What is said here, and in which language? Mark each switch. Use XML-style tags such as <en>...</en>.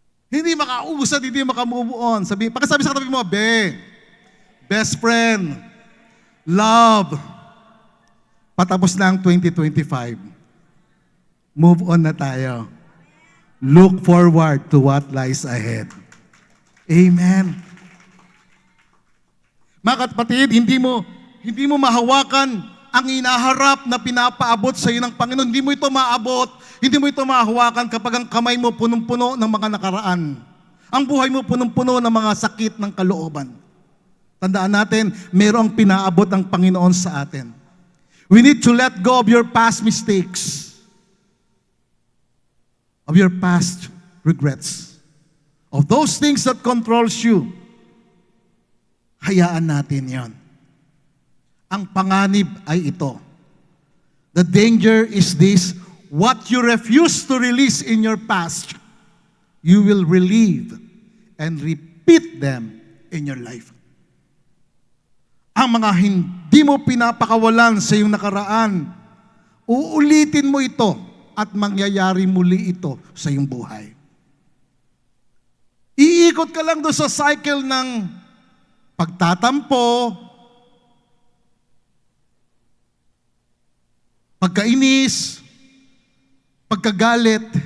<tl>Hindi makausad, hindi makamove on. Pakisabi sa katabi mo, best friend, love, patapos na ang 2025. Move on na tayo.</tl> <en>Look forward to what lies ahead. Amen.</en> <tl>Mga kapatid, hindi mo mahawakan ang inaharap na pinapaabot sa iyo ng Panginoon. Hindi mo ito maabot, hindi mo ito mahawakan kapag ang kamay mo punong-puno ng mga nakaraan. Ang buhay mo punong-puno ng mga sakit ng kalooban. Tandaan natin, mayroong pinaabot ang Panginoon sa atin.</tl> <en>We need to let go of your past mistakes, of your past regrets, of those things that controls you.</en> <tl>Hayaan natin yon. Ang panganib ay ito.</tl> <en>The danger is this: what you refuse to release in your past, you will relieve and repeat them in your life.</en> <tl>Ang mga hindi mo pinapakawalan sa iyong nakaraan, uulitin mo ito at mangyayari muli ito sa iyong buhay. Iikot ka lang doon sa cycle ng pagtatampo, pagkainis, pagkagalit.</tl>